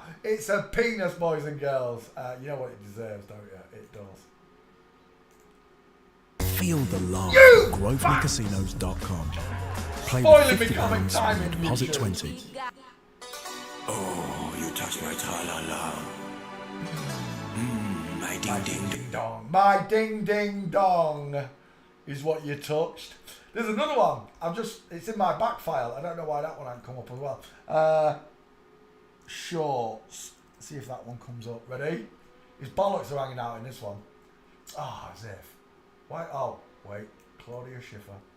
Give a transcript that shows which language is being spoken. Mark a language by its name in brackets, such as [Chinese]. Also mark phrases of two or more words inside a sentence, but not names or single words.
[English] It's a penis, boys and girls. You know what it deserves, don't you? It does. Feel the love at GrosvenorCasinos.com. Play with £50 and deposit 20. Oh, you touch my tra-la-la. My ding-ding dong. My ding-ding-dong is what you touched. There's another one. It's in my back file. I don't know why that one hasn't come up as well. Shorts. See if that one comes up. Ready? His bollocks are hanging out in this one. Ah, as if. Why? Oh, Wait, Claudia Schiffer.